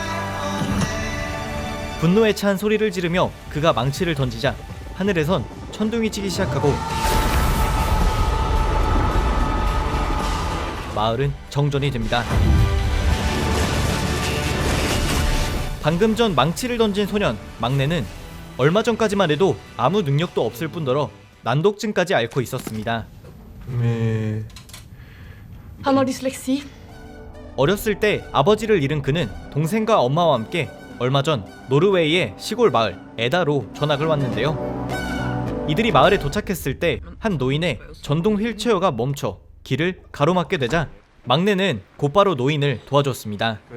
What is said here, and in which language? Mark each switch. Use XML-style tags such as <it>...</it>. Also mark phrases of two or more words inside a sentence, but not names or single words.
<ko>분노에 찬 소리를 지르며 그가 망치를 던지자 하늘에선 천둥이 치기 시작하고 마을은 정전이 됩니다. 방금 전 망치를 던진 소년 막내는 얼마 전까지만 해도 아무 능력도 없을 뿐더러 난독증까지 앓고 있었습니다.</ko> <no>Han har dyslexi.</no> <ko>어렸을 때 아버지를 잃은 그는 동생과 엄마와 함께 얼마 전 노르웨이의 시골 마을 에다로 전학을 왔는데요. 이들이 마을에 도착했을 때 한 노인의 전동 휠체어가 멈춰 길을 가로막게 되자 막내는 곧바로 노인을 도와줬습니다.</ko>